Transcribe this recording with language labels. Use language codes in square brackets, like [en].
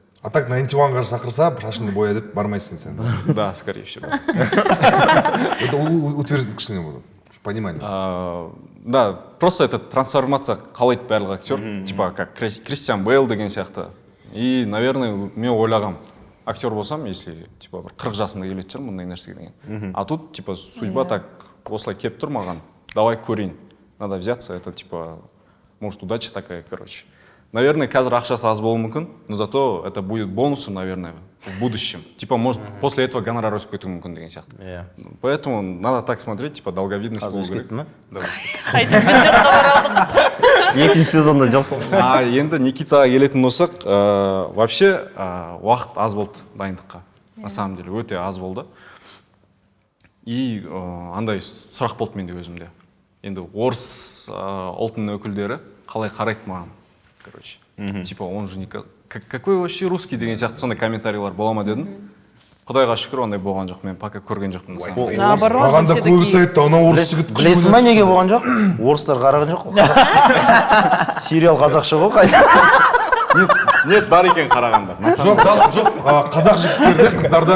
[kk] А так на НТ1-ға шақырса, шашыңды боя деп бармайсың сен. [ru] Да, скорее всего. Это утверждение [kk] кішкене болды. [ru] Понимание. Да, просто это трансформация [kk] қалайды барлық актер. [ru] Типа как [kk] Кристиан Бейл деген сияқты. И, наверное, мен ойлағам. Актер болсам, если типа 40 жасымда келетін шығармын мұндай нәрсеге деген. [ru] А тут типа судьба так [kk] осылай келіп тұр маған. Давай көрейін. [ru] Надо взяться, это типа, может, удача такая, короче. Наверное, [kk] қазір ақшасы аз болуы мүмкін, [ru] но зато это будет бонусом, наверное, в будущем. Типа, может, после этого гонорар [kk] өсіп кетуі мүмкін деген сияқты. [ru] Поэтому надо так смотреть, типа, долговидность [kk] болу керек. [ru] Да, [kk] Екінші сезонда жоқсың. Енді Никитаға келетін болсақ, вообще уақыт аз болды дайындыққа. [ru] На самом деле, [kk] өте аз болды. И андай сұрақ болды менде өзімде. Енді орыс ұлтының өкілдері қалай қарайды маған, короче. [ru] Типа, он же какой вообще русский [kk] деген сияқты сондай комментарийлар бола ма дедім. Құдайға шүкір ондай болған жоқ, мен пока көрген жоқпын. [ru] Наоборот, [kk] маған да көбісі айтты, анау орыс жігіт күшті. Білесің ба неге болған жоқ? Орыстар қараған жоқ қой. Сериал қазақша ғой қайда. Нет, бар екен қарағанда. Жоқ, қазақ жігіттерде қыздарда...